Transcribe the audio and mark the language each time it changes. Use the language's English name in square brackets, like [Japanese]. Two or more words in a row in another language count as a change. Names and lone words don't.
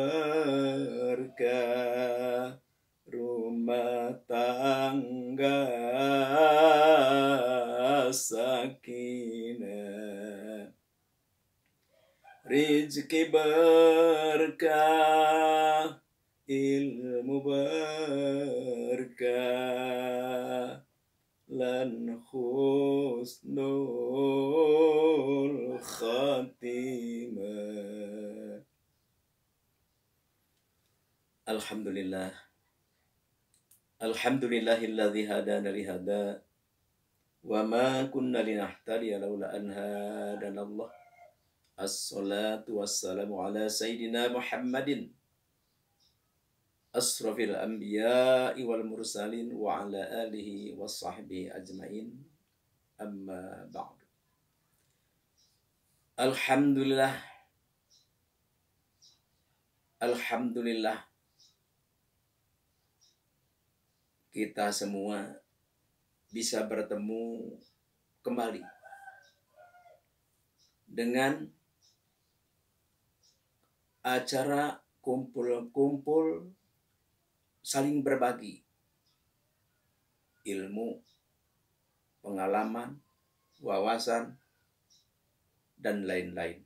[Indonesian] berkah, rumah tangga sakinah, rezeki berkah, ilmu berkah, lan [Arabic] حسن الخاتمة. Alhamdulillah. الحمد لله الذي هدانا لهذا وما كنا لنهتدي لولا أن هدانا الله. الصلاة والسلام على سيدنا محمد أشرف الأنبياء والمرسلين وعلى آله وصحبه أجمعين. أما بعد. الحمد لله. Alhamdulillah. [Indonesian] Kita semua bisa bertemu kembali dengan acara kumpul-kumpul saling berbagi ilmu, pengalaman, wawasan, dan lain-lain.